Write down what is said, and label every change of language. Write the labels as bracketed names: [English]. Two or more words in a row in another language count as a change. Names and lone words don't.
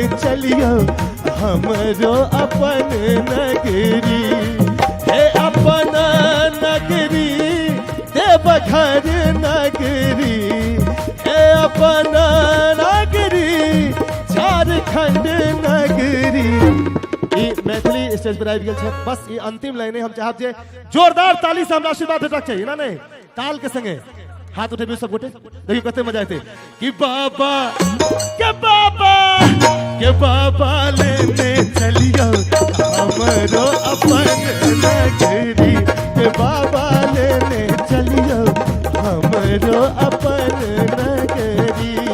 [Maithili] चलियो हमरो अपन नगरी हे अपन नगरी देवघर नगरी हे अपन नगरी झारखंड नगरी ई मैथिली स्टेज पर आबि गेल छै बस ई अंतिम लाइने हम चाहब जे जोरदार ताली से हमरा आशीर्वाद भेटक छै ना नै ताल के संगे हाथ उठेबे सब गोटे देखिए कते मजा आते कि बाबा के बाबा लेने चलियो हमरो अपन नगरी के बाबा लेने चलियो हमरो अपन नगरी